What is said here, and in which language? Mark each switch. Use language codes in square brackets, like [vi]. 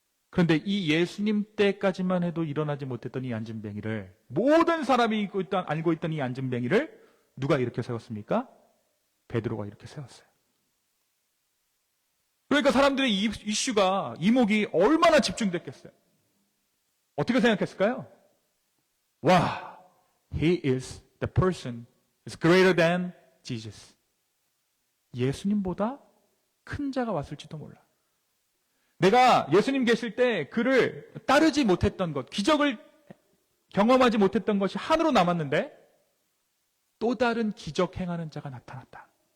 [ko] 그런데 이 예수님 때까지만 해도 일어나지 못했던 이 안전뱅이를 모든 사람이 알고 있던 이 안전뱅이를 누가 이렇게 세웠습니까? 베드로가 이렇게 세웠어요. 그러니까 사람들의 이 이슈가, 이목이 얼마나 집중됐겠어요? 어떻게 생각했을까요? [en] 와, he is the person is greater than Jesus. [ko] 예수님보다 큰 자가 왔을지도 몰라. 내가 예수님 계실 때 그를 따르지 못했던 것, 기적을 경험하지 못했던 것이 한으로 남았는데 또 다른 기적 행하는 자가 나타났다.